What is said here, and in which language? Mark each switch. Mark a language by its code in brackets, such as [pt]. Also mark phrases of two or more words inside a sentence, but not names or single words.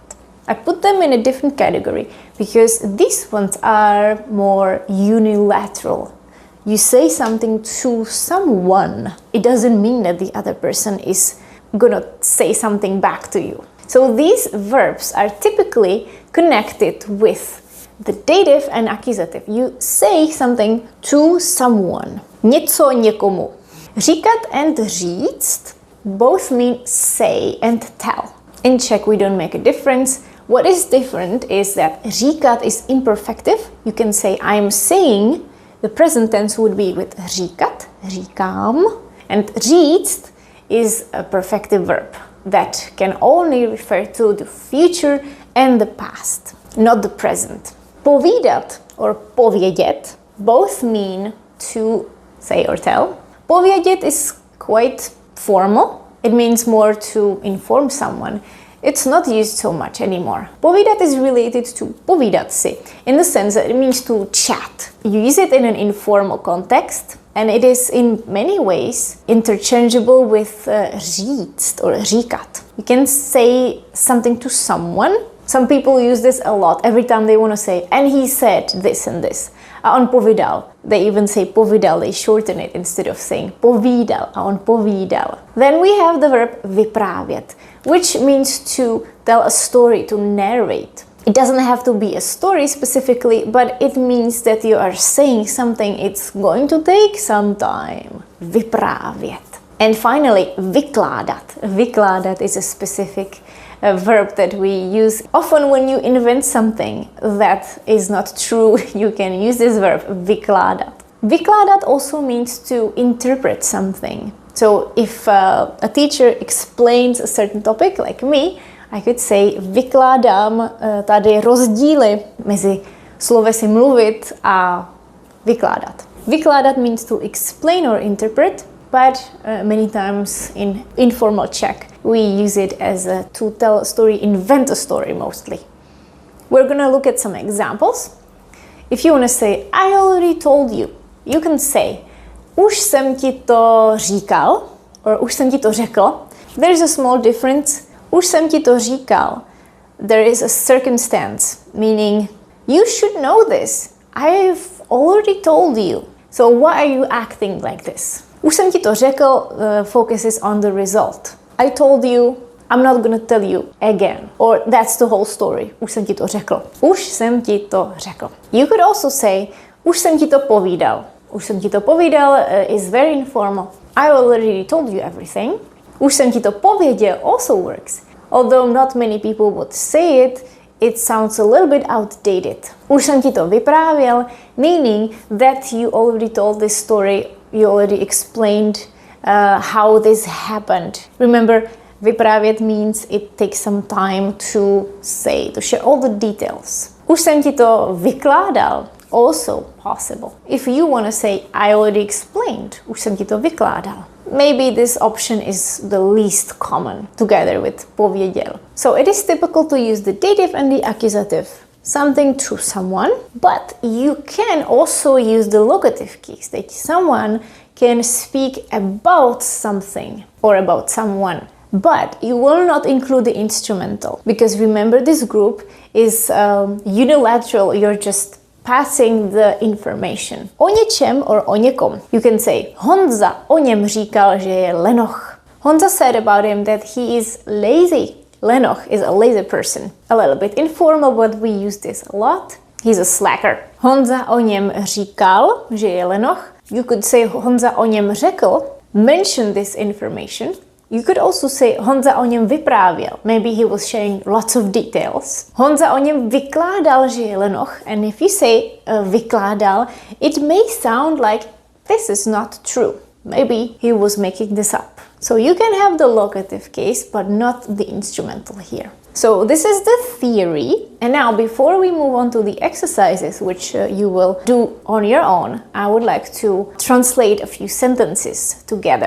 [en] I put them in a different category because these ones are more unilateral. You say something to someone. It doesn't mean that the other person is gonna say something back to you. So these verbs are typically connected with the dative and accusative. You say something to someone. [cs] Něco někomu. [en] Říkat and říct both mean say and tell. In Czech we don't make a difference. What is different is that říkat is imperfective. You can say I'm saying. The present tense would be with [cs] říkat, říkám. [en] And říct is a perfective verb that can only refer to the future and the past, not the present. Povídat or povědět both mean to say or tell. Povědět is quite formal. It means more to inform someone. It's not used so much anymore. Povídat is related to [cs] povídat si, [en] in the sense that it means to chat. You use it in an informal context, and it is in many ways interchangeable with říct or říkat. You can say something to someone. Some people use this a lot every time they want to say, and he said this and this. [cs] A on povídal. [en] They even say povídal, they shorten it instead of saying povídal, [cs] a on povídal. [en] Then we have the verb vyprávět, which means to tell a story, to narrate. It doesn't have to be a story specifically, but it means that you are saying something, it's going to take some time. Vyprávět. And finally, vykládat. Vykládat is a specific verb that we use often when you invent something that is not true. You can use this verb, [cs] vykládat. Vykládat [en] also means to interpret something. So if a teacher explains a certain topic, like me, I could say [cs] vykládám tady rozdíly mezi slovesy mluvit a vykládat. [en] Vykládat means to explain or interpret, but many times in informal Czech we use it as to tell a story, invent a story mostly. We're gonna look at some examples. If you want to say, I already told you, you can say, [cs] Už jsem ti to říkal, or už jsem ti to řekl. [en] There's a small difference. [cs] Už jsem ti to říkal. [en] There is a circumstance, meaning you should know this. I've already told you. So why are you acting like this? [cs] Už jsem ti to řekl [en] focuses on the result. I told you, I'm not gonna tell you again. Or that's the whole story. [cs] Už jsem ti to řekl. Už jsem ti to řekl. [en] You could also say, [cs] už jsem ti to povídal. Už jsem ti to povídal [en] is very informal. I already told you everything. [cs] Už jsem ti to pověděl [en] also works. Although not many people would say it, it sounds a little bit outdated. [cs] Už jsem ti to vyprávěl, [en] meaning that you already told this story, you already explained how this happened. Remember, vyprávět means it takes some time to say, to share all the details. [cs] Už jsem ti to vykládal, [en] also possible. If you want to say, I already explained, [cs] už jsem ti to vykládal. [en] Maybe this option is the least common together with pověděl. So it is typical to use the dative and the accusative. Something to someone, but you can also use the locative case that someone can speak about something or about someone. But you will not include the instrumental because remember this group is unilateral, you're just passing the information. [cs] O něčem or o někom. [en] You can say, [cs] Honza o něm říkal, že je lenoch. [en] Honza said about him that he is lazy. Lenoch is a lazy person. A little bit informal, but we use this a lot. He's a slacker. [cs] Honza o něm říkal, že je lenoch. [en] You could say [cs] Honza o něm řekl, [en] mention this information. You could also say [cs] Honza o něm vyprávěl. [en] Maybe he was sharing lots of details. [cs] Honza o něm vykládal, že je lenoch. [en] And if you say vykládal, it may sound like this is not true. Maybe he was making this up. So you can have the locative case, but not the instrumental here. So this is the theory. And now before we move on to the exercises, which you will do on your own, I would like to translate a few sentences together.